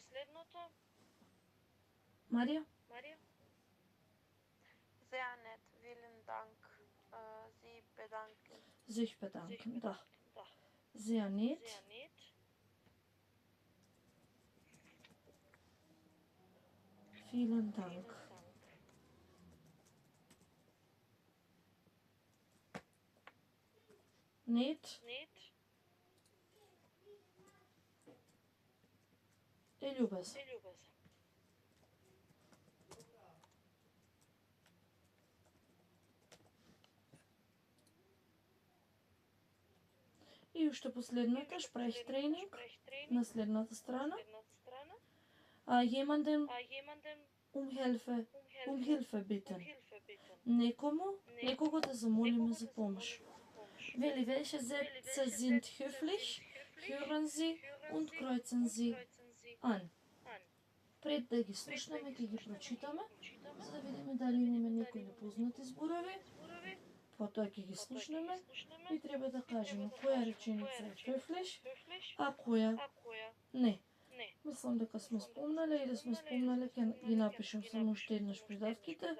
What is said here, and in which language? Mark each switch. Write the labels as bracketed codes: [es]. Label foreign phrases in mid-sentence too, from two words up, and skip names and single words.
[mk] Марија? [de] Sehr nett, vielen Dank. Sie bedanken. Sich bedanken, да. Sehr nett. Vielen Dank. Nett. [mk] И љубезен. И уште последната шпрехтренинг на следната страна. [de] Jemanden um Hilfe bitten. [mk] Некого да замолиме за помош. Вели, [de] welche Sätze sind höflich, hören Sie und kreuzen Sie an. [mk] Пред да ги слушнеме, ќе ги прочитаме, за да видиме дали имаме некои непознати зборови. Потоа ќе ги слушнеме и треба да кажеме која реченица е höflich, а која не. Мислам дека сме спомнале или сме спомнале, ќе ги напишем само уште еднаш придавките.